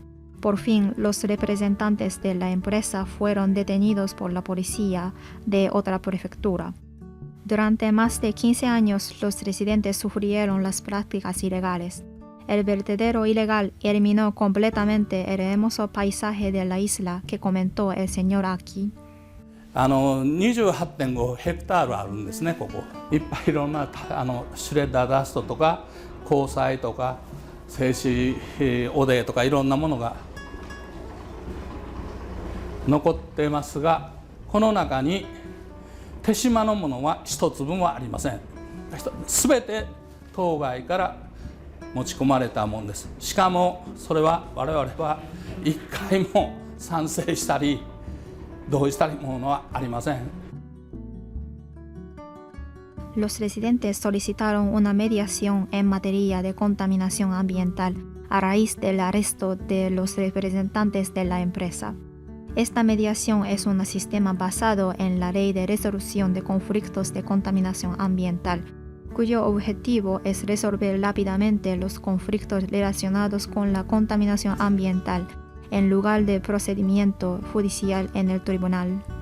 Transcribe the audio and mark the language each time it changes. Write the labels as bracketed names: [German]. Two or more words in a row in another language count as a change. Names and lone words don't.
[Spanish] Por fin, los representantes de la empresa fueron detenidos por la policía de otra prefectura. Durante más de 15 años, los residentes sufrieron las prácticas ilegales. El vertedero ilegal eliminó completamente el hermoso paisaje de la isla que comentó el señor Aki. [Japanese] 28.5 ヘクタールあるんですね、ここ。いっぱいいろんなシュレッダーダストとか鋼材とか製紙汚泥とかいろんなものが残ってますが、この中に手島のものは一粒もありません。すべて当該から持ち込まれたものです。しかもそれは我々は一回も賛成したり同意したりものはありません。 [Spanish] Los residentes solicitaron una mediación en materia de contaminación ambiental a raíz del arresto de los representantes de la empresa. Esta mediación es un sistema basado en la Ley de Resolución de Conflictos de Contaminación Ambiental, cuyo objetivo es resolver rápidamente los conflictos relacionados con la contaminación ambiental en lugar de procedimiento judicial en el tribunal.